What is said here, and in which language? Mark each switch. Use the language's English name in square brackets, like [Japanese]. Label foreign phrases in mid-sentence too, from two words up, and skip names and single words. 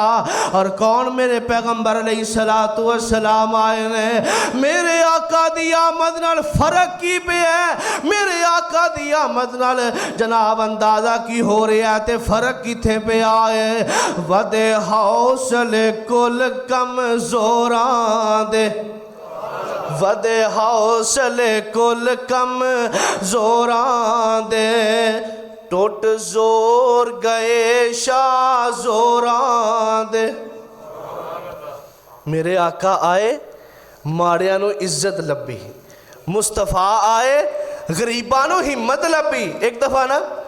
[Punjabi] اور کون میرے پیغمبر [Arabic] عليه الصلاة والسلام [Punjabi] آئے نے، میرے آقا دی آمد نال فرق کی پے ہے، میرے آقا دی آمد نال جناب اندازہ کی ہو رہا ہے، تے فرق کتھے پے آئے، ودے حوصلے کل کمزوراں دے ودے حوصلے کل کم زوراں دے ٹوٹ زور گئے شاہ زوراں دے میرے آقا آئے ماڑیاں نو عزت لبی مصطفیٰ آئے غریبانو ہمت لبی ایک دفعہ نا